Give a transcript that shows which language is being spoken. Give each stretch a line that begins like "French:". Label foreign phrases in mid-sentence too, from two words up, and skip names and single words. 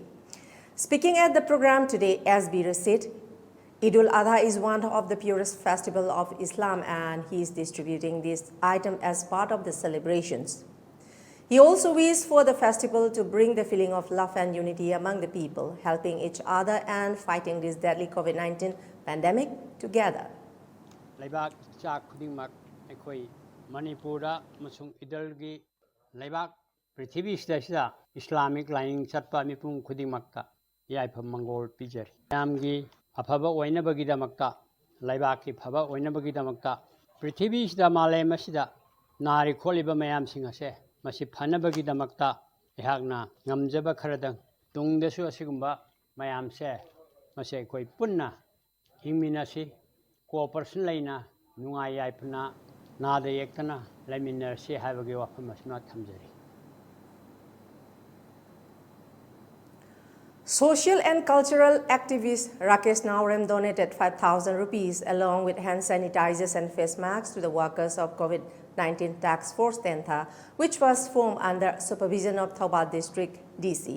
English: Speaking at the program today, A.S. Bira said, Idul Adha is one of the purest festival of Islam and he is distributing this item as part of the celebrations. He also wished for the festival to bring the feeling of love and unity among the people, helping each other and fighting this deadly COVID-19 pandemic together.
Manipuri: Laibak cha khudingmak aikhoi Manipura masung idalgi laibak prithvi sida Islamic lying chatpa mipum khudingmakta yaipam mangol pijari yamgi afaba oinabagidamakta laibaki phaba oinabagidamakta prithvi sida malem asida nari kholiba mayam singase masi phanabagidamakta ehakna ngamjaba kharadang tungdasu asigumba mayamse mase koi punna hingminasi cooperation laina nungai yaipna nada yektana laiminarsi habagi wafam asma thamjari.
English: Social and cultural activist Rakesh Naurem donated 5,000 rupees along with hand sanitizers and face masks to the workers of COVID-19 Task Force Tentha, which was formed under supervision of Thoubal District DC.